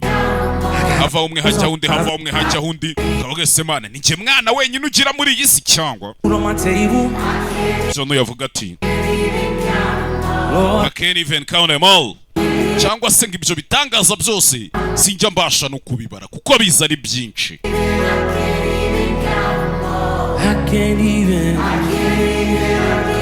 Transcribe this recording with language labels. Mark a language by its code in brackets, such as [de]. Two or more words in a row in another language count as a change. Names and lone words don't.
[rw] Hava umwe hajya undi, hava umwe hajya undi. Kavuga se Mana ni nje mwana wenyine ugira muri iyi si cyangwa. Zono yavuga ati [en] I can't even count them all. [rw] Cyangwa se ngibyo bitangaza byose sinjya mbasha no kubibara kuko biza ari byinshi. [en] I can't even